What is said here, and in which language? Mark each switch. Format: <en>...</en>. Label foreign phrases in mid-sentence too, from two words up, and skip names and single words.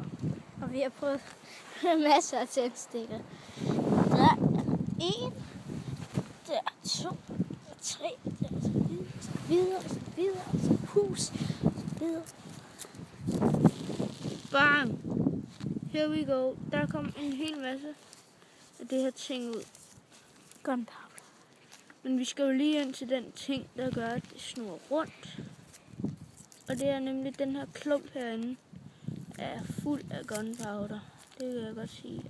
<da>Og vi har prøvet masser af tændstikker. Der er 1, der er 2, der er 3, der er så videre, så videre, så hus, så videre. Bang!</da> <en>Here we go.</en> <da>Der kom en hel masse af det her ting ud. Gunpowder. Men vi skal jo lige ind til den ting, der gør, at det snurrer rundt. Og det er nemlig den her klump herinde, er fuld af gunpowder. Det vil jeg godt sige.</da>